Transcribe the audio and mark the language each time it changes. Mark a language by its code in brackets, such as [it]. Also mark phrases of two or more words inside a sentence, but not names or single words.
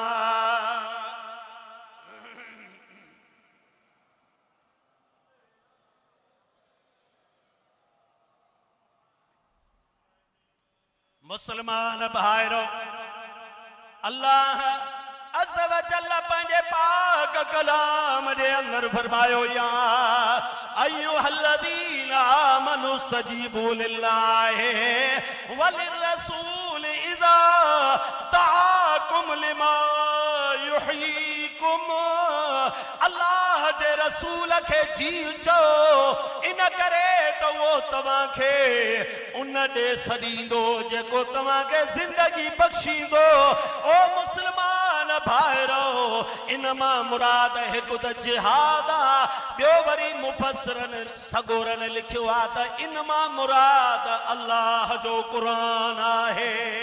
[sd] मुसलमान भाइरो, अल्लाह अज़्ज़ व जल्ल पंहिंजे पाक कलाम जे अंदर फरमायो, [ar] يا أيها الذين آمنوا استجيبوا لله وللرسول إذا دعاكم لما يحييكم. [sd] अल्लाह जे रसूल खे जी चो, इन करे त उहो तव्हांखे उन ॾे सॾींदो जेको तव्हांखे ज़िंदगी बख़्शींदो। ओ मुस्लमान भाइरो, इन मां मुराद हिकु त जिहाद आहे, ॿियो वरी मुफ़स्सिरनि सगोरनि लिखियो आहे त इन मां मुराद अल्लाह जो क़ुरान आहे।